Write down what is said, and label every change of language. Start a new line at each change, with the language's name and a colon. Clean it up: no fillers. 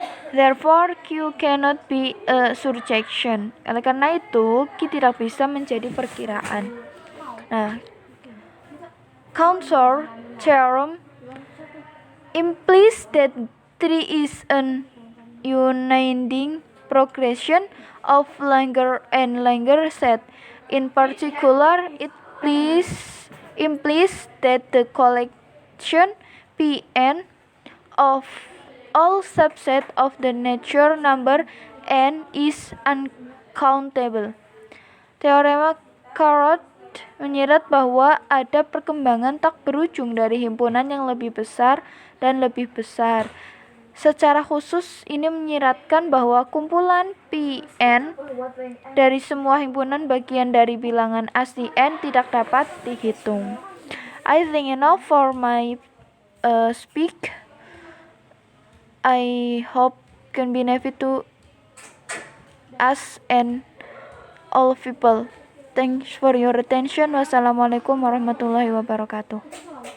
English: Therefore, Q cannot be a surjection.
Indonesian: Oleh karena itu, Q tidak bisa menjadi perkiraan.
English: Nah, Cantor theorem implies that 3 is an unending progression of longer and longer set In particular, it implies that the collection Pn of all subsets of the natural number n is uncountable.
Indonesian: Teorema Carrot menyirat bahwa ada perkembangan tak berujung dari himpunan yang lebih besar dan lebih besar. Secara khusus, ini menyiratkan bahwa kumpulan Pn dari semua himpunan bagian dari bilangan asli n tidak dapat dihitung.
English: I think enough for my speak. I hope can benefit to us and all people. Thanks for your attention. Wassalamualaikum warahmatullahi wabarakatuh.